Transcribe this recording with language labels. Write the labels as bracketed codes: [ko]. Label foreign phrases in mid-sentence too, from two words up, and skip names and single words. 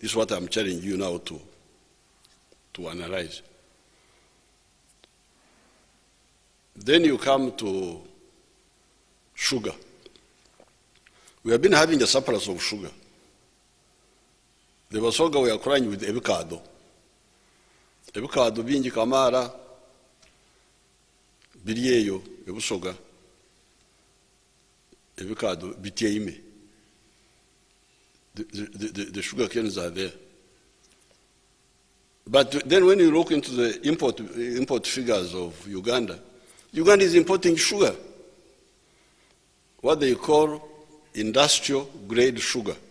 [en] This is what I'm challenging you now to analyze. Then you come to sugar. We have been having a surplus of sugar. The Basoga were crying with ebikado. [xog] Ebikado bingi kamara biriyeyo ebusoga. Ebikado bityeime. [en] The sugar canes are there. But then when you look into the import figures of Uganda, Uganda is importing sugar, what they call industrial grade sugar.